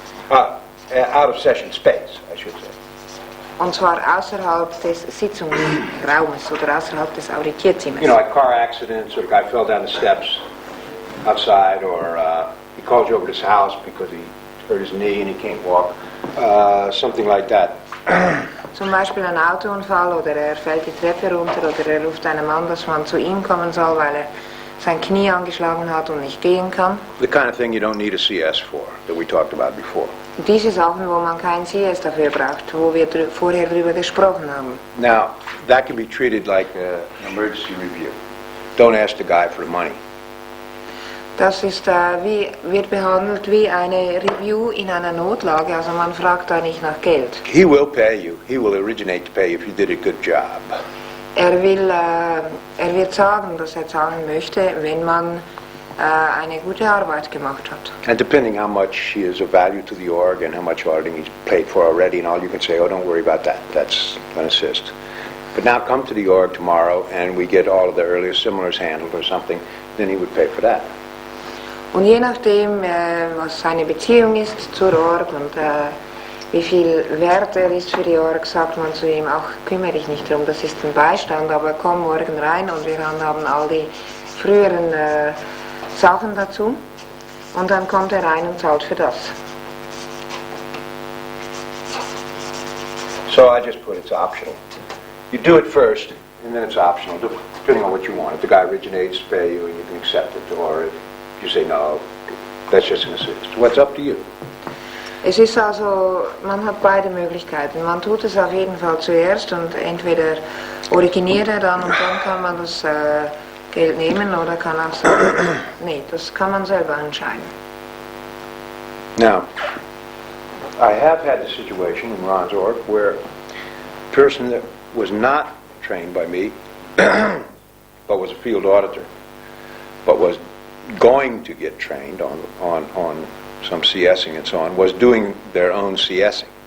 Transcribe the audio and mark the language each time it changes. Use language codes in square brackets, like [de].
[en] Out of session space, I should say. [de] Und zwar außerhalb des Sitzungsraumes oder außerhalb des Auditierzimmers. [en] Like car accidents, or the guy fell down the steps outside, or he called you over to his house because he hurt his knee and he can't walk. Something like that. [de] Zum Beispiel ein Autounfall oder fällt die Treppe runter oder ruft einem an, dass man zu ihm kommen soll, weil sein Knie angeschlagen hat und nicht gehen kann. [en] The kind of thing you don't need a CS for, that we talked about before. [de] Diese Sachen, wo man kein CS dafür braucht, wo wir vorher drüber gesprochen haben. [en] Now, that can be treated like an emergency review. Don't ask the guy for the money. [de] Das ist, wird behandelt wie eine Review in einer Notlage, also man fragt da nicht nach Geld. [en] He will pay you. He will originate to pay if you did a good job. [de] Er wird sagen, dass er zahlen möchte, wenn man eine gute Arbeit gemacht hat. [en] And depending how much he is of value to the org and how much auditing he's paid for already and all, you can say, oh, don't worry about that. That's an assist. But now come to the org tomorrow and we get all of the earlier similars handled or something, then he would pay for that. [de] Und je nachdem, was seine Beziehung ist zur Org und wie viel Wert er ist für die Org, sagt man zu ihm, ach, kümmere dich nicht drum, das ist ein Beistand, aber komm morgen rein und wir haben all die früheren Sachen dazu. Und dann kommt er rein und zahlt für das. [en] So I just put it's optional. You do it first, and then it's optional, depending on what you want. If the guy originates, pay you, and you can accept it, or if you say no, that's just an assist. What's up to you? [de] Es ist also, man hat beide Möglichkeiten. Man tut es auf jeden Fall zuerst und entweder originiert er dann und dann kann man das Geld nehmen oder kann auch sagen, nee, das kann man selber entscheiden. [en] Now, I have had the situation in Ron's org where a person that was not trained by me, but was a field auditor, but was going to get trained on some CSing and so on was doing their own CSing.